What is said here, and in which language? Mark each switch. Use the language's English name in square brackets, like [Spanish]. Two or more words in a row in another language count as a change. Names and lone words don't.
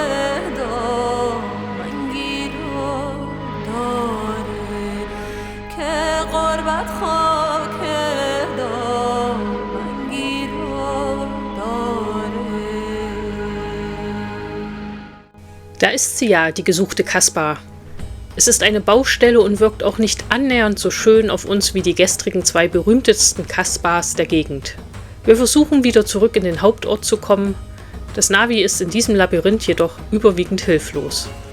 [Persian] دامنگیر رو داره که غربت خاک دامنگیر رو داره. [German] Da ist sie ja, die gesuchte Kaspar. Es ist eine Baustelle und wirkt auch nicht annähernd so schön auf uns wie die gestrigen 2 berühmtesten Kaspars der Gegend. Wir versuchen wieder zurück in den Hauptort zu kommen. Das Navi ist in diesem Labyrinth jedoch überwiegend hilflos.